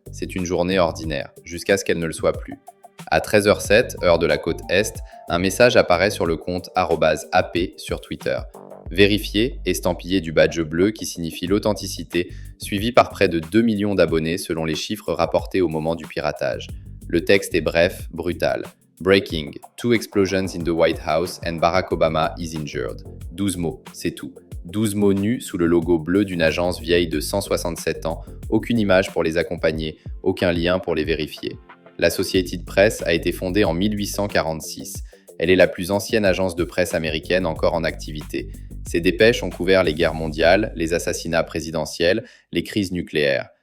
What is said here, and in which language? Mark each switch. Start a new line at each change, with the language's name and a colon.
French: C'est une journée ordinaire, jusqu'à ce qu'elle ne le soit plus. À 13h07, heure de la côte Est, un message apparaît sur le compte @AP sur Twitter. Vérifié, estampillé du badge bleu qui signifie l'authenticité, suivi par près de 2 millions d'abonnés selon les chiffres rapportés au moment du piratage. Le texte est bref, brutal.
English: Breaking, 2 explosions in the White House and Barack Obama is injured.
French: 12 mots, c'est tout. 12 mots nus sous le logo bleu d'une agence vieille de 167 ans, aucune image pour les accompagner, aucun lien pour les vérifier. L'Associated Press a été fondée en 1846. Elle est la plus ancienne agence de presse américaine encore en activité. Ses dépêches ont couvert les guerres mondiales, les assassinats présidentiels, les crises nucléaires.